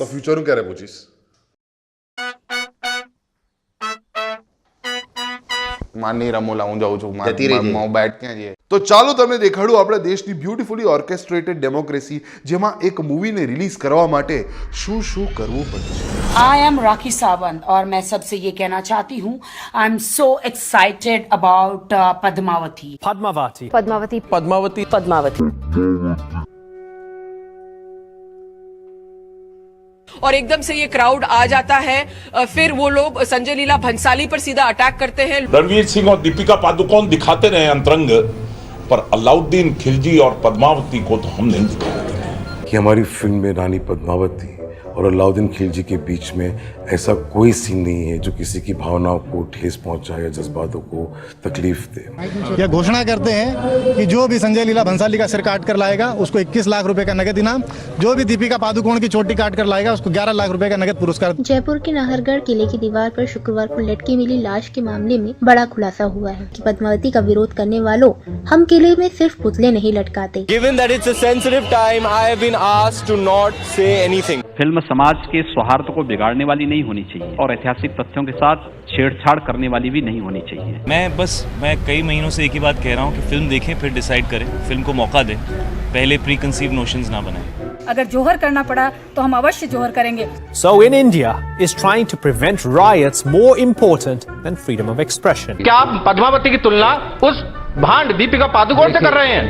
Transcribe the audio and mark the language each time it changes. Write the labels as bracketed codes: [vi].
[gu] તો ફ્યુચરનું ક્યારે પૂછીશ? માની રમોલા, હું જાઉં છું. બેટ ક્યાં છે? તો ચાલો તમને દેખાડું આપણા દેશની [en] beautifully orchestrated democracy, [gu] જેમાં એક મૂવીને રિલીઝ કરવા માટે શું શું કરવું પડે છે. [hi] आई एम राखी सावंत और मैं सबसे ये कहना चाहती हूँ, [en] I am so excited about [hi] Padmavati. [gu] Padmavati. [hi] Padmavati [gu] Padmavati. [hi] Padmavati और एकदम से ये क्राउड आ जाता है, फिर वो लोग संजय लीला भंसाली पर सीधा अटैक करते हैं. रणवीर सिंह और दीपिका पादुकोण दिखाते रहे अंतरंग, पर अलाउद्दीन खिलजी और पद्मावती को तो हम नहीं दिखाते. कि हमारी फिल्म में रानी पद्मावती और अलाउद्दीन खिलजी के बीच में ऐसा कोई सीन नहीं है जो किसी की भावनाओं को ठेस पहुंचाए या जज्बातों को तकलीफ दे। यह घोषणा करते हैं कि जो भी संजय लीला भंसाली का सिर काट कर लाएगा उसको 21 लाख रुपए का नगद इनाम, जो भी दीपिका पादुकोण की चोटी काट कर लाएगा उसको 11 लाख रुपए का नगद पुरस्कार। जयपुर के नाहरगढ़ किले की दीवार पर शुक्रवार को लटकी मिली लाश के मामले में बड़ा खुलासा हुआ है कि पद्मावती का विरोध करने वालों हम किले में सिर्फ पुतले नहीं लटकाते। [en] Given that it's a sensitive time, I have been asked to not say anything. [hi] Film समाज के सौहार्द को बिगाड़ने वाली नहीं होनी चाहिए और ऐतिहासिक तथ्यों के साथ छेड़छाड़ करने वाली भी नहीं होनी चाहिए। मैं कई महीनों से एक ही बात कह रहा हूँ कि फिल्म देखें फिर डिसाइड करें, फिल्म को मौका दें, पहले प्री कंसीव नोशंस ना बनाएं। अगर जोहर करना पड़ा तो हम अवश्य जोहर करेंगे। [en] So in India is trying to prevent riots more important than freedom of expression. [hi] क्या आप पद्मावती की तुलना उस भांड दीपिका पादुकोण से कर रहे हैं?